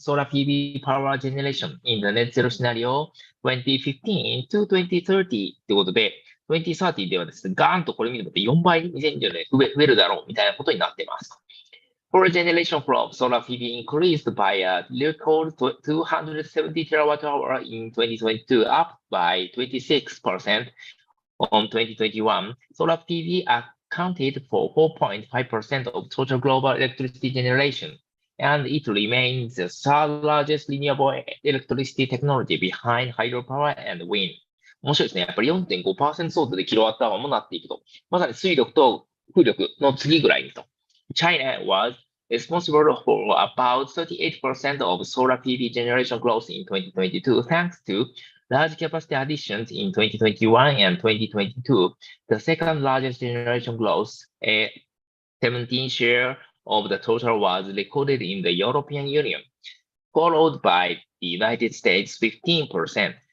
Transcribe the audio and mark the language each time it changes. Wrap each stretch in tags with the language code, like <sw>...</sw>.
<en>Solar PV power generation in the net zero scenario 2015 to 2030</en> <ja>ってことで、2030ではですね、ガーンとこれ見ると4倍2020年増えるだろうみたいなことになっています。</ja> <en>Power generation from solar PV increased by a record 270 terawatt-hour in 2022, up by 26% on 2021. Solar PV accounted for 4.5% of total global electricity generation, and it remains the third largest renewable electricity technology behind hydropower and wind.</en> <ja>面白いですね。やっぱり 4.5% 相当でキロワットアワーもなっていくと。まさに水力と風力の次ぐらいにと。</ja> <en>China was responsible for about 38% of solar PV generation growth in 2022, thanks to large capacity additions in 2021 and 2022. The second largest generation growth, a 17% share of the total, was recorded in the European Union, followed by the United States, 15%.</en>